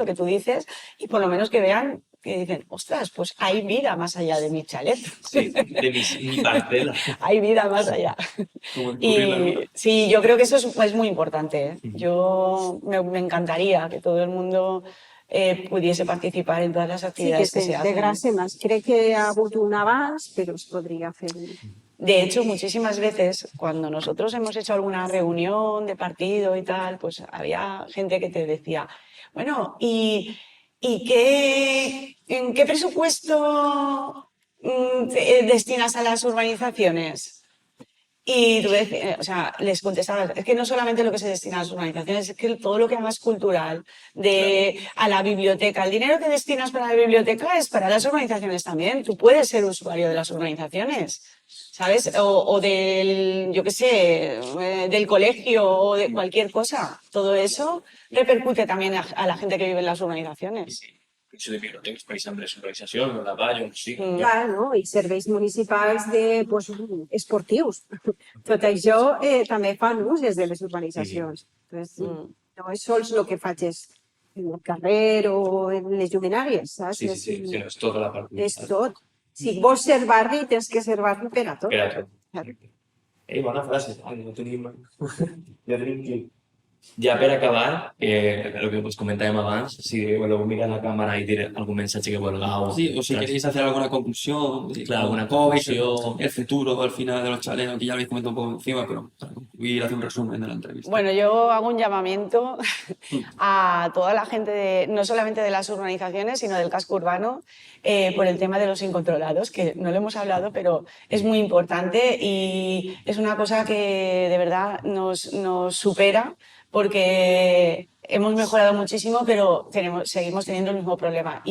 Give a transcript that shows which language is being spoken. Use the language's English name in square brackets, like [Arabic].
[Spanish] lo que tú dices, y por lo menos que vean, que dicen, ostras, pues hay vida más allá de mi chalet. Sí, de mi parcela. Hay vida más allá. Como descubrirla, ¿no? Y sí, yo creo que eso es muy importante, ¿eh? Yo me encantaría que todo el mundo pudiese participar en todas las [Catalan] Sí, que [Spanish] actividades que se hacen. [Catalan] s'integrase més. Crec que ha hagut un abans, però es podria fer. [Spanish] De hecho, muchísimas veces cuando nosotros hemos hecho alguna reunión de partido y tal, pues había gente que te decía, bueno, ¿en qué presupuesto destinas a las urbanizaciones? Y tú o sea, les contestabas, es que no solamente lo que se destina a las urbanizaciones, es que todo lo que hagas cultural, a la biblioteca, el dinero que destinas para la biblioteca es para las urbanizaciones también. Tú puedes ser usuario de las urbanizaciones, ¿sabes? O del, yo qué sé, del colegio o de cualquier cosa. Todo eso repercute también a la gente que vive en las urbanizaciones. [Catalan] Això de biblioteques, per exemple, les organitzacions, la Vall, on sigui. Clar, no? I serveis municipals esportius. Tot això també fan ús des de les urbanitzacions. Entonces, no és sols el que faig en el carrer o en les lluminàries, saps? Sí, no, és tota la part. És tot. Si vols ser barri, tens que ser barri per a tot. Per a tot. Ei, bona frase. No tenim... Ja tenim que... Ja per acabar, el que us comentàvem abans, si voleu mirar la càmera i dir algun mensatge que vulgueu. [Spanish] Sí, o si queréis hacer alguna conclusión, Claro, alguna cómo veis conclusión. el futuro al final de los chalets, que ya habéis comentado un poco encima, pero para concluir, hacer un resumen de la entrevista. Bueno, yo hago un llamamiento a toda la gente, no solamente de las urbanizaciones, sino del casco urbano, por el tema de los incontrolados, que no lo hemos hablado, pero es muy importante y es una cosa que de verdad nos supera, porque hemos mejorado muchísimo, pero seguimos teniendo el mismo problema.